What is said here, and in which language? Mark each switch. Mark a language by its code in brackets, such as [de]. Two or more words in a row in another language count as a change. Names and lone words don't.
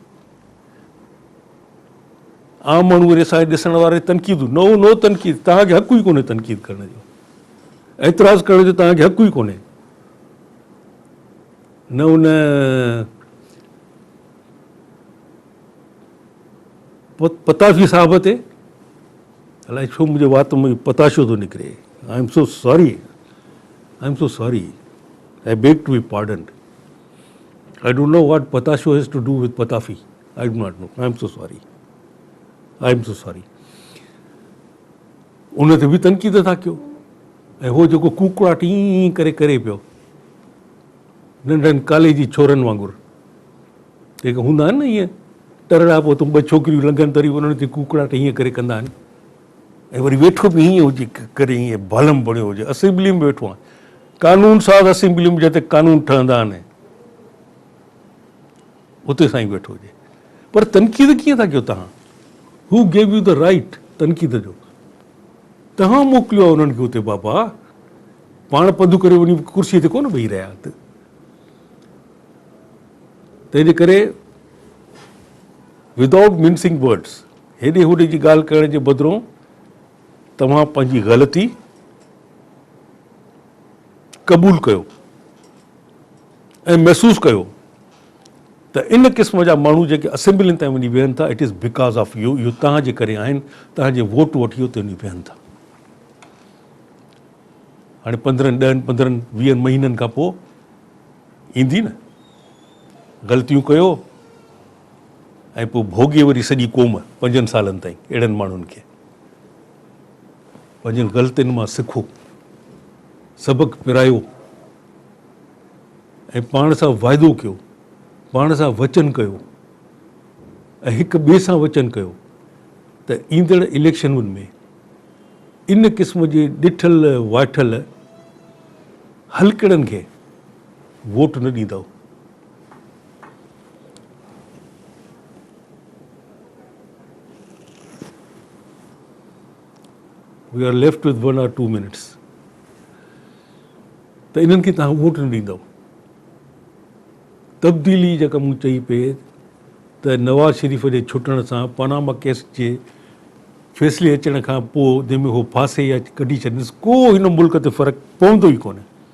[sd] आम माण्हू वरी असांजे ॾिसण वारे तनक़ीद, नो तनक़ीद, तव्हांखे हक़ु ई कोन्हे तनक़ीद करण जो, एतिराज़ करण जो तव्हांखे हक़ु ई कोन्हे। न उन पताफी साहिब ते, अलाए छो मुंहिंजे वात में पताशो थो निकिरे, [en] I am so sorry, I beg to be pardoned, I don't know what patasho has to do with Patafi, I do not know, I am so sorry. [sd] उन ते बि तनक़ीद था कयो, ऐं हो जेको कुकड़ाट ईं करे पियो, नंढनि कॉलेज जी छोरनि वांगुरु जेके हूंदा आहिनि न ईअं टरड़ा, पोइ तूं 2 छोकिरियूं लंघनि तरी उन्हनि ते कुकड़ाट हीअं करे कंदा आहिनि, ऐं वरी वेठो बि हीअं हुजे करे, हीअं बालम बणियो हुजे, असेंबली में वेठो आहे, कानून साज़ असेंबली में जिते कानून ठहंदा आहिनि उते साईं वेठो हुजे, पर तनक़ीद कीअं था कयो तव्हां? [en] Who gave you the right [sd] तनक़ीद जो? तव्हां मोकिलियो आहे उन्हनि खे उते बाबा, पाण पंधु करे वञी कुर्सीअ ते कोन वेही रहिया। तंहिंजे करे [en] without mincing words, [sd] हेॾे होॾे जी ॻाल्हि करण जे बदिरां तव्हां पंहिंजी ग़लती क़बूल कयो ऐं महसूसु कयो त इन क़िस्म जा माण्हू जेके असेंबलियुनि ताईं वञी वेहनि था, [en] It is because of you, [sd] इहो तव्हांजे करे आहिनि, तव्हांजे वोट वठी उते वञी वेहनि था। हाणे 15, 10, 15, 20 महीननि खां पोइ ईंदी न, ग़लतियूं कयो ऐं पोइ भोॻे वरी सॼी क़ौम 5 सालनि ताईं अहिड़नि माण्हुनि खे। पंहिंजनि ग़लतियुनि मां सिखो, सबक़ु पिरायो ऐं पाण सां वाइदो कयो, पाण सां वचन कयो ऐं हिक ॿिए सां वचन कयो त ईंदड़ इलेक्शनुनि में इन क़िस्म जे ॾिठल वाठल हलकड़नि खे वोट न ॾींदव। [en] We are left with 1 or 2 minutes, [sd] त इन्हनि खे तव्हां वोट न ॾींदव। तब्दीली जेका मूं चई पे त नवाज़ शरीफ़ जे छुटण सां, पनामा केस जे फ़ैसिले अचण खां पोइ जंहिंमें हो फासे या कढी छॾींदुसि, को हिन मुल्क ते फ़र्क़ु पवंदो ई कोन्हे।